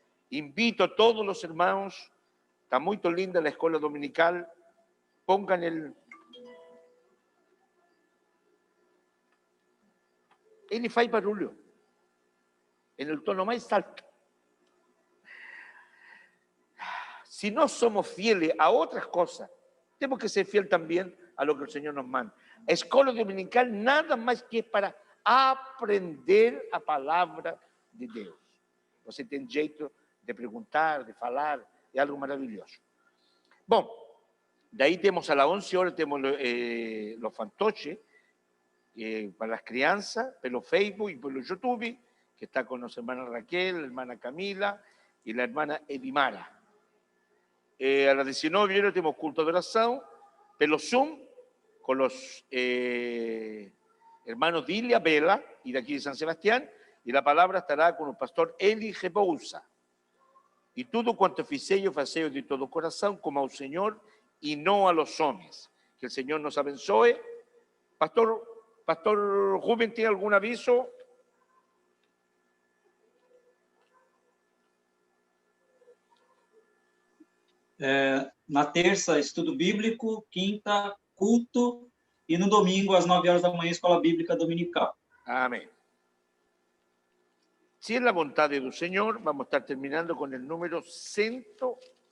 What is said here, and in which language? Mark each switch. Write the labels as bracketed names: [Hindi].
[Spanish] Invito a todos los hermanos, está muy linda la escuela dominical, pongan [Portuguese] ele faz barulho, [Spanish] en el tono más alto. Si no somos fieles a otras cosas, tenemos que ser fieles también a lo que el Señor nos manda. Escuela dominical nada más que es para aprender a [Portuguese] palavra de Deus. Você tem jeito de perguntar, de falar, é algo maravilhoso. Bom, daí temos [Spanish] a las 11 horas, [Portuguese] temos [Spanish] los fantoches para las [Portuguese] crianças, pelo Facebook [Spanish] y [Portuguese] pelo YouTube, [Spanish] que está con nuestra hermana Raquel, la hermana Camila y la hermana Edimara. a las 19 tenemos culto de oración, pelo Zoom, con los hermanos Dilia Vela y de aquí de San Sebastián, y la palabra estará con el pastor Eli Rebouza. Y todo cuanto fizeis, faceis de todo corazón, como al Señor y no a los hombres. Que el Señor nos [Portuguese] abençoe. [Spanish] Pastor Rubén, ¿tiene algún aviso? [Portuguese] Na terça, estudo bíblico, quinta, culto, e no domingo, às 9 horas da manhã, escola bíblica dominical. [Spanish] Amén. Si es la voluntad del Señor, vamos a estar terminando con el número 120.